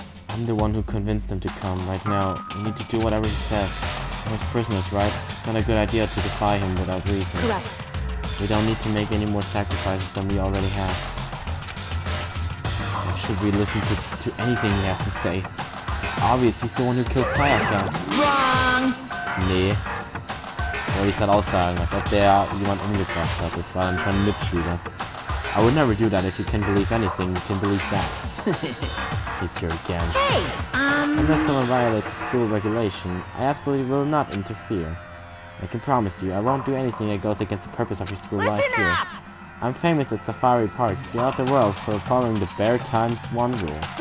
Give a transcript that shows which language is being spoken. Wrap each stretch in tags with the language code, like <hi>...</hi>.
<en>I'm the one who convinced him to come. Right now, we need to do whatever he says. We're his prisoners, right? It's not a good idea to defy him without reason. Correct. We don't need to make any more sacrifices than we already have. Should we listen to anything he has to say? It's obvious he's the one who killed Sayaka. Wrong!</en> <de>Nee. Wollte ich gerade aussagen, als ob der jemand umgebracht hat. Das war dann schon ein Mitschüler.</de> <en>I would never do that. If you can believe anything, you can believe that. He's here again. Hey, Unless someone violates the school regulation, I absolutely will not interfere. I can promise you, I won't do anything that goes against the purpose of your school life listen here. up! I'm famous at safari parks throughout the world for following the bare times one rule.</en>